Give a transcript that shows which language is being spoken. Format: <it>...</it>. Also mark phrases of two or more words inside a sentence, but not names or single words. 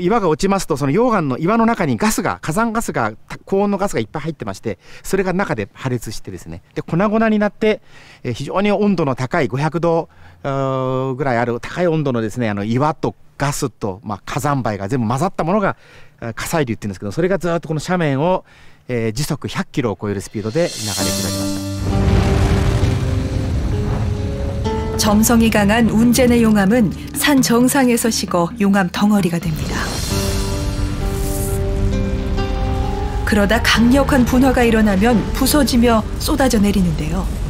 <ja>岩が落ちますとその溶岩の岩の中にガスが火山ガスが高温のガスがいっぱい入ってまして、それが中で破裂してですねで粉々になって、非常に温度の高い500度ぐらいある高い温度のですね岩とガスと、火山灰が全部混ざったものが火砕流っていうんですけど、それがずっとこの斜面を、時速100キロを超えるスピードで流れ下りました。</ja> <ko>점성이 강한 운제네 용암은 산 정상에서 식어 용암 덩어리가 됩니다. 그러다 강력한 분화가 일어나면 부서지며 쏟아져 내리는데요.</ko>